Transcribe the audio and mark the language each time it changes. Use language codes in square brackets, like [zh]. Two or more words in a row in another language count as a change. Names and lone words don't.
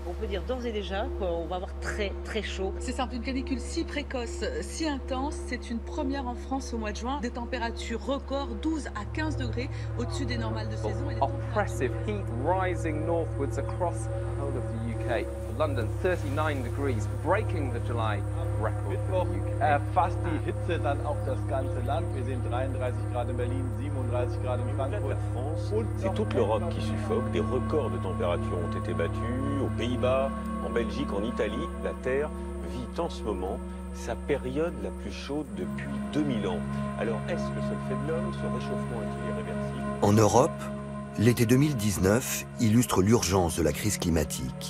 [fr] dire d'ores et déjà qu'on va avoir très très chaud. C'est simple, une canicule si précoce, si intense, c'est une première en France au mois de juin. Des températures records, 12 à 15 degrés au-dessus des normales de saison. [en] Oppressive heat rising northwards across the whole of the UK. London, 39 degrees, breaking the July record. [de] Mittwoch erfasst die Hitze dann auch das ganze Land. Wir sehen 33 Grad in Berlin, 37 Grad in Frankfurt. [fr] C'est toute l'Europe qui suffoque. Des records de température ont été battus aux Pays-Bas, en Belgique, en Italie. La Terre vit en ce moment sa période la plus chaude depuis 2000 ans. Alors, est-ce le seul fait de l'homme? Ce réchauffement est-il irréversible? En Europe, l'été 2019 illustre l'urgence de la crise climatique.